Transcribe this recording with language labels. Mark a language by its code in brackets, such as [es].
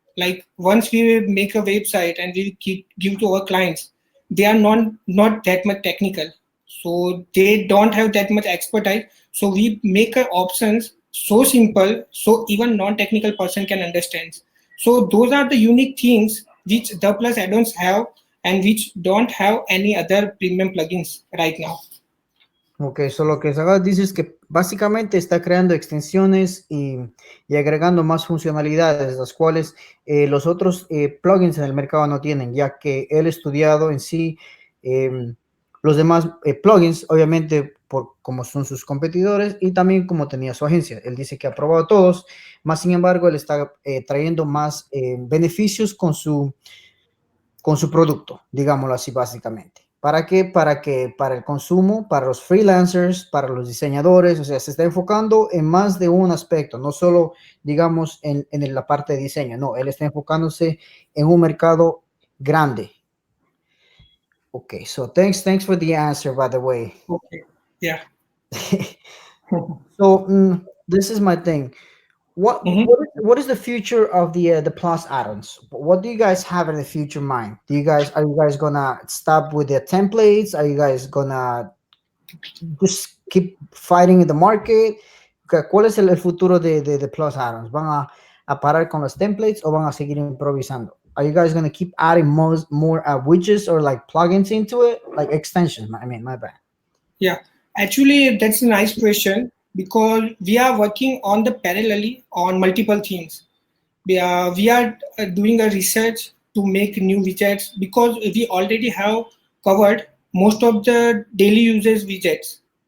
[en] Like once we make a website and we give to our clients, they are not that much technical, so they don't have that much expertise. So we make our options so simple so even non-technical person can understand. So those are the unique things which the plus add-ons have and which don't have any other premium plugins right now. [es] Ok, so lo que Sagar dice es que básicamente está creando extensiones y agregando más funcionalidades, las cuales los otros plugins en el mercado no tienen, ya que él ha estudiado en sí los demás plugins, obviamente por como son sus competidores y también como tenía su agencia. Él dice que ha probado todos, más sin embargo, él está trayendo más beneficios con su producto, digámoslo así básicamente. ¿Para qué? Para el consumo, para los freelancers, para los diseñadores, o sea, se está enfocando en más de un aspecto, no solo, digamos, en la parte de diseño, no, él está enfocándose en un mercado grande. [en] Okay, so thanks for the answer, by the way. Okay. Yeah. So this is my thing. Mhm. What is the future of the Plus Addons? What do you guys have in the future in mind? Are you guys gonna stop with the templates? Are you guys gonna just keep fighting in the market? [es] ¿Cuál es el futuro de Plus Addons? ¿Van a parar con los templates o van a seguir improvisando? [en] Are you guys gonna keep adding more widgets or like plugins into it, like extensions? I mean, my bad. Yeah, actually, that's a nice question because we are working on the parallelly on multiple things. We are doing a research to make new widgets because we already have covered most of the daily users widgets.